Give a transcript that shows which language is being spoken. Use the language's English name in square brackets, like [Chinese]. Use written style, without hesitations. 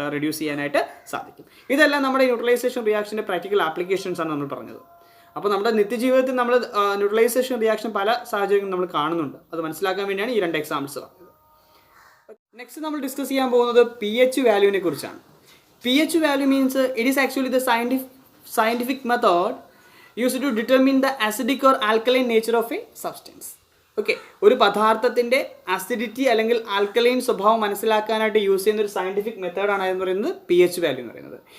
[Malayalam] Reduce ചെയ്യാനായിട്ട് സാധിക്കും. ഇതെല്ലാം നമ്മുടെ ന്യൂട്രലൈസേഷൻ റിയാക്ഷൻ്റെ പ്രാക്ടിക്കൽ ആപ്ലിക്കേഷൻസ് ആണ് നമ്മൾ പറഞ്ഞത്. അപ്പോൾ നമ്മുടെ നിത്യജീവിതത്തിൽ നമ്മൾ ന്യൂട്രലൈസേഷൻ റിയാക്ഷൻ പല സാഹചര്യങ്ങളും നമ്മൾ കാണുന്നുണ്ട്. അത് മനസ്സിലാക്കാൻ വേണ്ടിയാണ് ഈ 2 എക്സാമ്പിൾസ് പറഞ്ഞത്. നെക്സ്റ്റ് നമ്മൾ ഡിസ്കസ് ചെയ്യാൻ പോകുന്നത് pH വാല്യൂവിനെ കുറിച്ചാണ്. [English] pH value means it is actually the scientific method used to determine the acidic or alkaline nature of a substance. [Malayalam] Okay, ഒരു പദാർത്ഥത്തിൻ്റെ അസിഡിറ്റി അല്ലെങ്കിൽ ആൽക്കലൈൻ സ്വഭാവം മനസ്സിലാക്കാനായിട്ട് യൂസ് ചെയ്യുന്ന ഒരു സയൻറ്റിഫിക് മെത്തേഡാണ് എന്ന് പറയുന്നത് pH വാല്യൂ എന്ന് പറയുന്നത്.